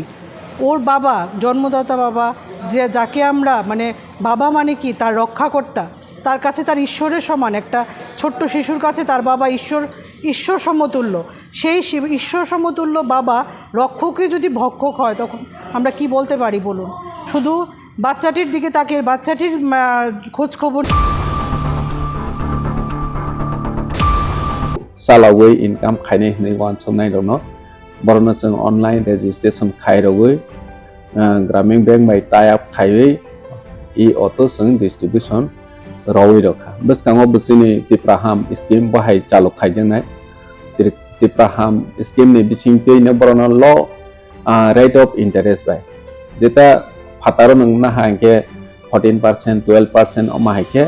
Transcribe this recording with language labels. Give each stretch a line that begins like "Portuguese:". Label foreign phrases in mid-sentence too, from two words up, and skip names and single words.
Bangla: ওর বাবা, জন্মদাতা বাবা, যাকে আমরা মানে বাবা মানে কি, তার রক্ষাকর্তা, তার কাছে তার ঈশ্বরের সমান। একটা ছোট্ট শিশুর কাছে তার বাবা ঈশ্বর সমতুল্য। সেই ঈশ্বর সমতুল্য বাবা রক্ষকে যদি ভক্ষক হয়, তখন আমরা কি বলতে পারি বলুন? শুধু বাচ্চাটির দিকে তাকে বাচ্চাটির খোঁজ খবর
Kok Borok: सालावै इनकाम खायनाय होननाय वान समनाय दङ बरनो जों
English: online registration
Kok Borok: खायरगै ग्रामीण बैंक बाय
English: tie up
Kok Borok: खायै इ अटो जों डिस्ट्रिब्यूशन रवै रखा बसकाङो बसिनि तिप्राहाम स्किम बाहाय चालु खायजोंनाय तिप्राहाम स्किम नि बिसिंतैनो बरनो
English: low rate of interest
Kok Borok: बाय जेता फातारो नंगना हांके 14% 12% अमा हायके